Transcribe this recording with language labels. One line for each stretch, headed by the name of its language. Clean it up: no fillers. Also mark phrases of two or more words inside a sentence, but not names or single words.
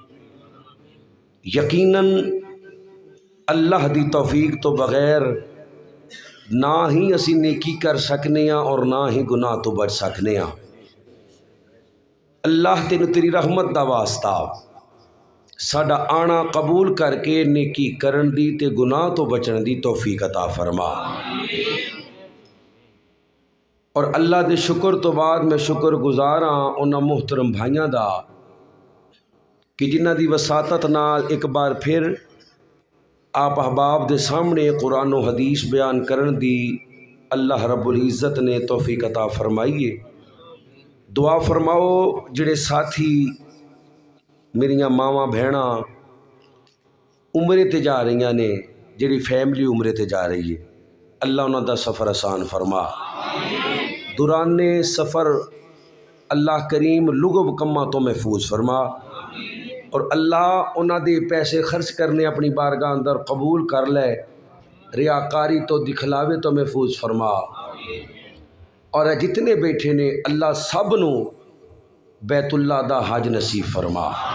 Punjabi: یقیناً اللہ دی توفیق تو بغیر نہ ہی اسی نیکی کر سکنے ہیں اور نہ ہی گناہ تو بچ سکنے ہیں۔ اللہ تینوں تیری رحمت دا واسطہ ساڈا آنا قبول کر کے نیکی کرن دی تے گناہ تو بچن دی توفیق عطا فرما۔ اور اللہ دے شکر تو بعد میں شکر گزاراں انہاں محترم بھائیاں دا کہ جنہ دی وساطت نال ایک بار پھر آپ احباب دے سامنے قرآن و حدیث بیان کرن دی اللہ رب العزت نے توفیق عطا فرمائیے۔ دعا فرماؤ جڑے ساتھی میریاں ماواں بہناں عمرے تے جا رہیاں نے، جڑی فیملی عمرے تے جا رہی ہے، اللہ انہاں دا سفر آسان فرما۔ دوران سفر اللہ کریم لغو کماں تو محفوظ فرما، اور اللہ انہاں دے پیسے خرچ کرنے اپنی بارگاہ اندر قبول کر لے، ریاکاری تو دکھلاوے تو محفوظ فرما، اور جتنے بیٹھے نے اللہ سب نو بیت اللہ دا حج نصیب فرما۔